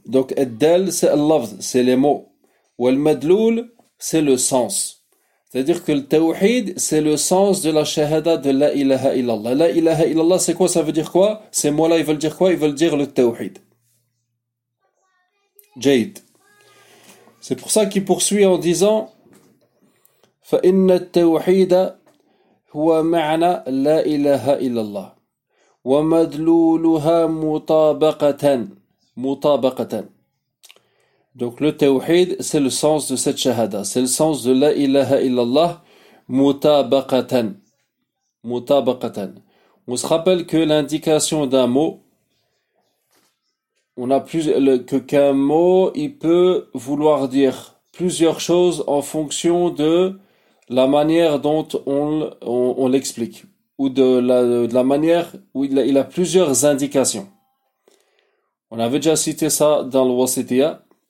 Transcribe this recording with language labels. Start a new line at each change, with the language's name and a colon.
French: Donc, ad-dal, c'est al-lafz, c'est les mots. Ou al-madloul, c'est le sens. C'est-à-dire que le tawhid, c'est le sens de la shahada de la ilaha illallah. La ilaha illallah, c'est quoi? Ça veut dire quoi? Ces mots-là, ils veulent dire quoi? Ils veulent dire le tawhid. Jade. C'est pour ça qu'il poursuit en disant:
Arabic: فَإِنَّ التَّوْحِيدَ هُوَ مَعْنَى لَا إِلَهَا إِلَّا اللَّهِ وَمَدْلُولُهَا مُطَابَقَةً مُطَابَقَةً.
French: Donc le tawhid, c'est le sens de cette shahada, c'est le sens de la ilaha illallah mutabaqatan. Mutabaqatan. On se rappelle que l'indication d'un mot, on a plus que qu'un mot, il peut vouloir dire plusieurs choses en fonction de la manière dont on l'explique, ou de la manière où il a plusieurs indications. On avait déjà cité ça dans le Wasitiya,